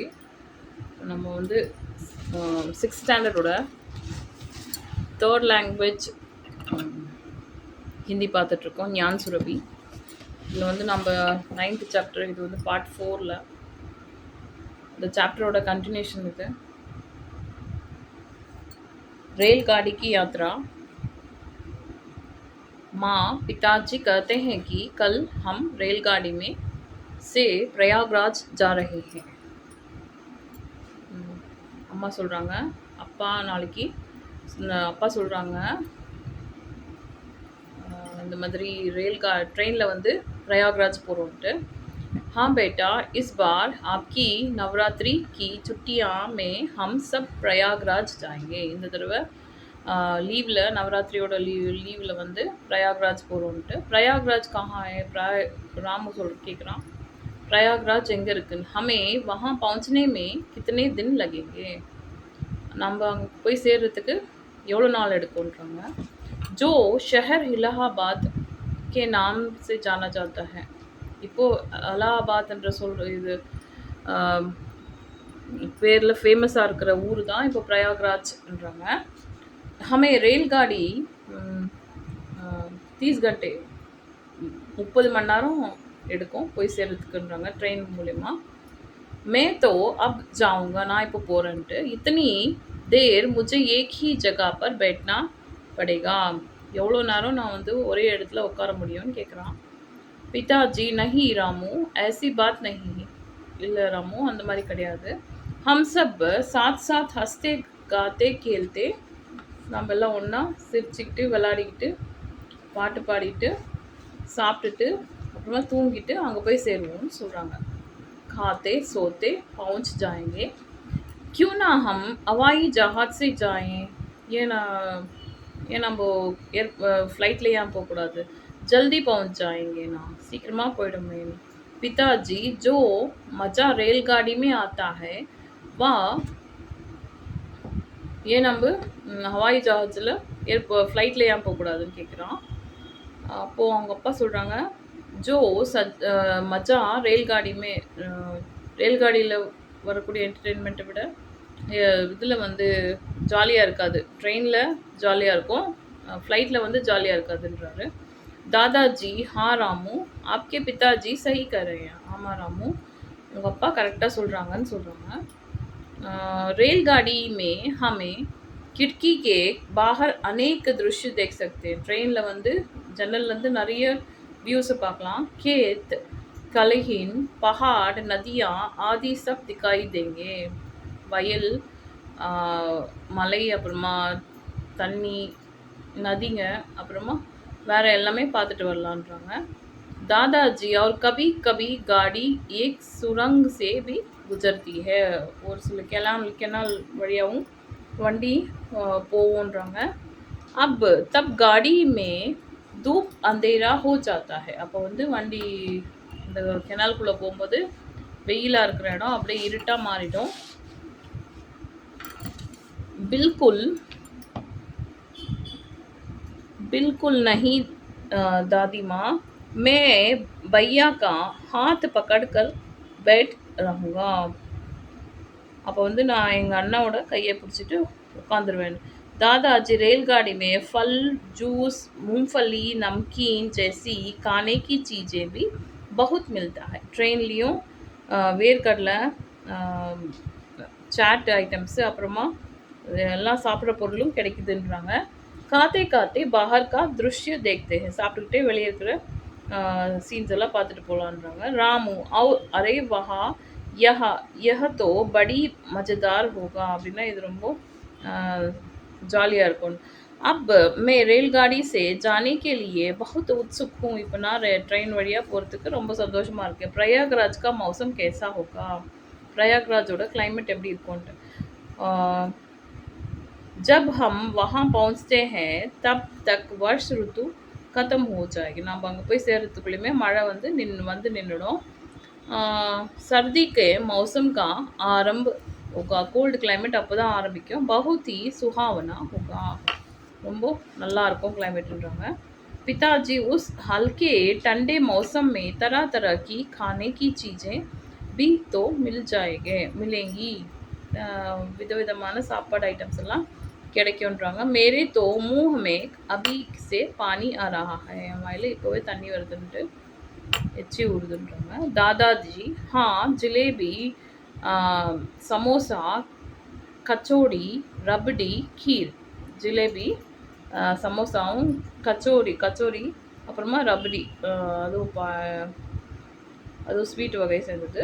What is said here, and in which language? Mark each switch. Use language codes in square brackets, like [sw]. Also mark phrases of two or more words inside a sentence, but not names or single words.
[ta] நம்ம வந்து [en] sixth standard third language [ta] ஹிந்தி பார்த்துட்ருக்கோம். ஞான் சுரபி. இதில் வந்து நம்ம 9th சாப்டர், இது வந்து பார்ட் 4ல் இந்த சாப்டரோட कंटिन्यूशन இது. [hi] रेलगाड़ी की यात्रा। माँ पिताजी कहते हैं कि कल हम रेलगाड़ी में से प्रयागराज जा रहे हैं. [ta] அம்மா சொல்கிறாங்க, அப்பா சொல்கிறாங்க இந்த மாதிரி ட்ரெயினில் வந்து प्रयागराज போகிறோன்ட்டு. [hi] हाँ बेटा, इस बार आपकी नवरात्रि की छुट्टियाँ में हम सब प्रयागराज जाएंगे. [ta] இந்த தடவை லீவில் நவராத்திரியோட லீவில் வந்து प्रयागराज போகிறோன்ட்டு. [hi] प्रयागराज कहाँ है? [ta] ராமு கேட்குறான், प्रयागराज எங்கே இருக்குன்னு. [hi] हमें वहाँ पहुँचने में कितने दिन लगेंगे? [ta] நம்ம அங்கே போய் சேர்றதுக்கு எவ்வளோ நாள் எடுக்கும்ன்றாங்க. [hi] जो शहर इलाहाबाद के नाम से जाना जाता है. [ta] இப்போது அலகாபாத்ன்ற இது பேரில் ஃபேமஸாக இருக்கிற ஊர் தான் இப்போ प्रयागराजன்றாங்க. [hi] हमें रेलगाड़ी 30 घंटे [ta] 30 மணி நேரம் எடுக்கும் போய் சேர்றதுக்குன்றாங்க ட்ரெயின் மூலயமா. [hi] मैं तो अब जाऊँगा, [ta] நான் இப்போ போகிறேன்ட்டு. [hi] इतनी देर मुझे एक ही जगह पर बैठना पड़ेगा. [ta] எவ்வளோ நேரம் நான் வந்து ஒரே இடத்துல உட்கார முடியும்னு கேட்குறான். [hi] पिताजी नहीं रामू, ऐसी बात नहीं. [ta] இல்லை ராமு, அந்த மாதிரி கிடையாது. [hi] हम सब साथ साथ हंसते गाते खेलते, [ta] நம்ம எல்லாம் ஒன்றா சிரிச்சுக்கிட்டு விளையாடிக்கிட்டு பாட்டு பாடிட்டு சாப்பிட்டுட்டு அப்புறமா தூங்கிட்டு அங்கே போய் சேருவோம்னு சொல்கிறாங்க. [hi] खाते सोते पहुँच जाएंगे. क्यों ना हम हवाई जहाज से जाएं? [ta] ஏன் நம்ம ஃப்ளைட்டில் ஏன் போகக்கூடாது? [hi] जल्दी पहुँच जाएंगे ना, [ta] சீக்கிரமாக போயிடுமே. [hi] पिताजी, जो मज़ा रेलगाड़ी में आता है वह [ta] ஏன் நம்ம [hi] हवाई जहाज [ta] ஃப்ளைட்டில் ஏன் போகக்கூடாதுன்னு கேட்குறான். அப்போது அவங்க அப்பா சொல்கிறாங்க, [hi] जो मज़ा रेलगाड़ी [ta] ரேல்காடியில் வரக்கூடிய என்டர்டெயின்மெண்ட்டை விட இதில் வந்து ஜாலியாக இருக்காது. ட்ரெயினில் ஜாலியாக இருக்கும், ஃப்ளைட்டில் வந்து ஜாலியாக இருக்காதுன்றாரு. [hi] दादाजी, हाँ रामू, आपके पिताजी सही कर रहे हैं. [ta] ஆமாம் ராமு, உங்கள் அப்பா கரெக்டாக சொல்கிறாங்கன்னு சொல்கிறாங்க. [hi] रेलगाड़ी में हमें खिड़की के बाहर अनेक दृश्य देख सकते हैं. [ta] ட்ரெயினில் வந்து ஜன்னல்லேருந்து நிறைய வியூஸை பார்க்கலாம். [hi] खेत, कलहिन, पहाड़, नदियाँ आदि सब दिखाई देंगे. [ta] வயல், மலை, அப்புறமா தண்ணி, நதிங்க, அப்புறமா வேறு எல்லாமே பார்த்துட்டு வரலான்றாங்க. [hi] दादाजी, और कभी कभी गाड़ी एक सुरंग से भी गुजरती है. [ta] ஒரு சில கெனால் வழியாகவும் வண்டி போவோன்றாங்க. [hi] अब तब गाड़ी में धूप अंधेरा हो जाता है. [ta] அப்போ வந்து வண்டி இந்த கெனால்குள்ளே போகும்போது வெயிலாக இருக்கிற இடம் அப்படியே இருட்டாக மாறிடும். [hi] बिल्कुल नहीं दादी माँ, मैं भैया का हाथ पकड़ कर बैठ रहूँगा. [ta] அப்போ வந்து நான் எங்கள் அண்ணாவோட கையை பிடிச்சிட்டு உட்காந்துருவேன். [hi] दादाजी, रेलगाड़ी में फल, जूस, मूंगफली, नमकीन जैसी खाने की चीज़ें भी बहुत मिलता है. [ta] ட்ரெயின்லேயும் வேர்க்கடலை, [en] chaat items, [ta] அப்புறமா எல்லாம் சாப்பிட்ற பொருளும் கிடைக்குதுன்றாங்க. [hi] खाते खाते बाहर का दृश्य देखते, [ta] சாப்பிட்டுக்கிட்டே வெளியே இருக்கிற சீன்ஸ் எல்லாம் பார்த்துட்டு போகலான்றாங்க. [hi] रामू, अरे वाह यह तो बड़ी मज़ेदार होगा, [ta] அப்படின்னா இது ரொம்ப ஜாலியாக இருக்கும். [hi] अब मैं रेलगाड़ी से जाने के लिए बहुत उत्सुक हूँ. [ta] இப்போ நான் ட்ரெயின் வழியாக போகிறதுக்கு ரொம்ப சந்தோஷமாக இருக்கேன். [hi] प्रयागराज का मौसम कैसा होगा? [ta] प्रयागराजோட கிளைமேட் எப்படி இருக்கும்ன்ட்டு. [hi] जब हम वहाँ पहुँचते हैं तब तक वर्ष ऋतु ख़त्म हो जाएगी. [ta] நம்ம அங்கே போய் சேர்றதுக்குள்ளேயுமே மழை வந்து நின்றுடும். [hi] सर्दी के मौसम का आरंभ होगा. [en] cold climate [ta] அப்போ தான் ஆரம்பிக்கும். [hi] बहुत ही सुहावना होगा, [ta] ரொம்ப நல்லா இருக்கும் கிளைமேட்ன்றாங்க. [hi] पिताजी, उस हल्के ठंडे मौसम में तरह तरह की खाने की चीज़ें भी तो मिलेंगी [ta] விதவிதமான சாப்பாடு ஐட்டம்ஸ் எல்லாம் கிடைக்கும்ன்றாங்க. [hi] मेरे तो मुंह में अभी से पानी आ रहा है, [ta] என் வாயில இப்போவே தண்ணி வருதுன்ட்டு எச்சி ஊறுதுன்றாங்க. [hi] दादाजी हाँ जलेबी समोसा [ta] கச்சோடி ரபடி கீர் ஜிலேபி சமோசாவும் கச்சோரி அப்புறமா ரபடி அதுவும் ஸ்வீட் வகை சேர்ந்தது.